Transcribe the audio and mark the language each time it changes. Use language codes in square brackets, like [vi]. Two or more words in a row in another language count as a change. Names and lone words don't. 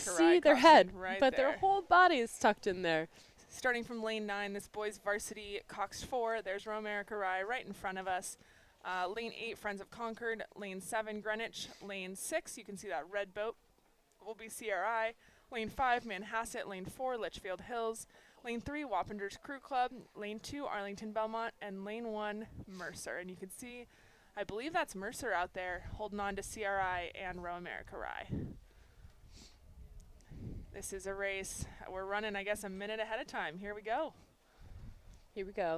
[en] just Rye see their coxswain head, right but there. their whole body is tucked in there. Starting from lane 9, this boys varsity coxed 4. There's Row America Rye right in front of us. Lane 8, Friends of Concord. Lane 7, Greenwich. Lane 6, you can see that red boat, will be CRI. Lane 5, Manhasset. Lane 4, Litchfield Hills. Lane 3, Wappinger's Crew Club. Lane 2, Arlington Belmont. And Lane 1, Mercer. And you can see, I believe that's Mercer out there holding on to CRI and Row America Rye. This is a race. We're running, I guess, a minute ahead of time. Here we go. Here we go.